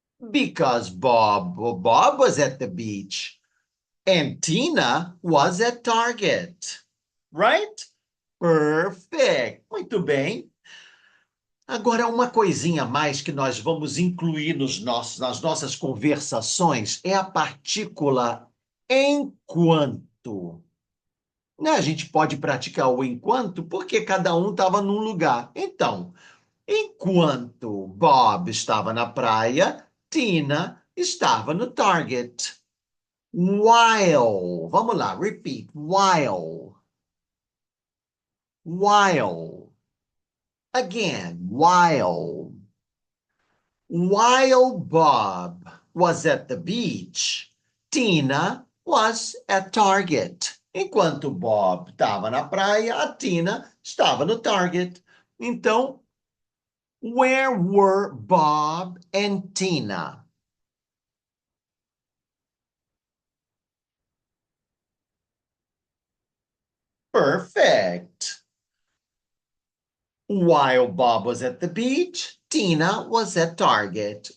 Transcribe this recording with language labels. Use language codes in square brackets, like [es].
[en] Because Bob was at the beach and Tina was at Target. Right? Perfect. [pt] Muito bem. Agora, uma coisinha a mais que nós vamos incluir nas nossas conversações é a partícula enquanto. Né? A gente pode praticar o enquanto porque cada um estava num lugar. Então, enquanto Bob estava na praia, Tina estava no Target. [en] While. [pt] Vamos lá, [en] repeat. While. While. Again, while. While Bob was at the beach, Tina was at Target. [pt] Enquanto Bob estava na praia, a Tina estava no Target. Então, [en] where were Bob and Tina? Perfect. While Bob was at the beach, Tina was at Target.